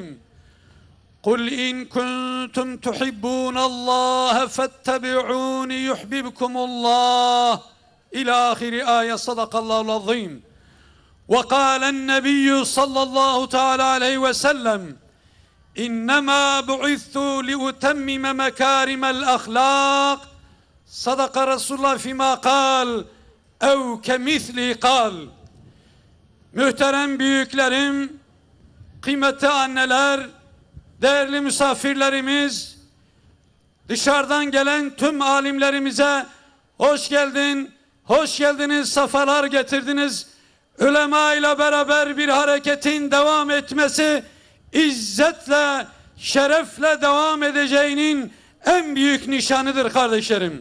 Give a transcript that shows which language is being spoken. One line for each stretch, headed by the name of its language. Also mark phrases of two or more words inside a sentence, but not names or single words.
Arabic: قل إن كنتم تحبون الله فاتبعوني يحببكم الله إلى آخر آية صدق الله العظيم وقال النبي صلى الله تعالى عليه وسلم إنما بعثت لأتمم مكارم الأخلاق صدق رسول الله فيما قال أو كمثله قال.
Turkish: Muhterem büyüklerim, kıymetli anneler, değerli misafirlerimiz, dışarıdan gelen tüm alimlerimize hoş geldin, hoş geldiniz, sefalar getirdiniz. Ulema ile beraber bir hareketin devam etmesi, izzetle, şerefle devam edeceğinin en büyük nişanıdır kardeşlerim.